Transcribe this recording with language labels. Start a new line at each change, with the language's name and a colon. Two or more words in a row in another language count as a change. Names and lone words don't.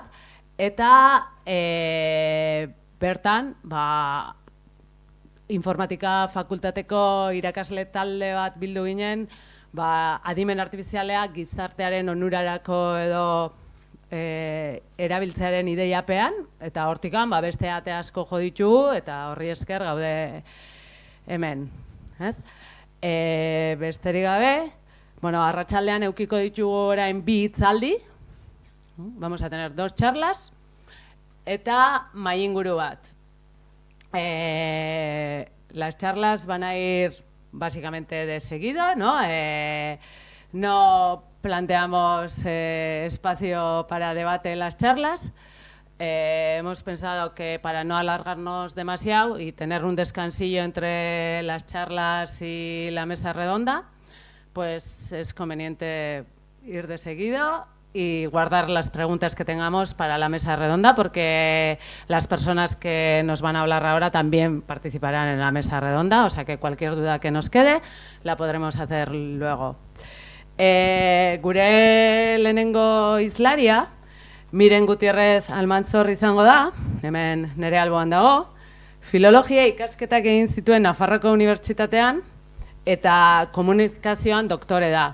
Basque: Eta bertan, informatika fakultateko irakasle talde bat bildu ginen, adimen artifizialea gizartearen onurarako edo erabiltzearen ideiapean, eta hortikan beste ate asko jo ditugu, eta horri esker gaude hemen. Besterik gabe, arratsaldean edukiko ditugu orain 2 hitzaldi.
Spanish: Vamos a tener 2 charlas
Basque: eta mahai-inguru bat.
Spanish: Las charlas van a ir básicamente de seguido, ¿no? No planteamos espacio para debate en las charlas. Hemos pensado que para no alargarnos demasiado y tener un descansillo entre las charlas y la mesa redonda, pues es conveniente ir de seguido y guardar las preguntas que tengamos para la mesa redonda, porque las personas que nos van a hablar ahora también participarán en la mesa redonda, o sea que cualquier duda que nos quede la podremos hacer luego.
Basque: Gure lehenengo hizlaria, Miren Gutierrez Almanzor izango da, hemen nere alboan dago, filologia ikasketak egin zituen Nafarroako Unibertsitatean eta komunikazioan doktore da.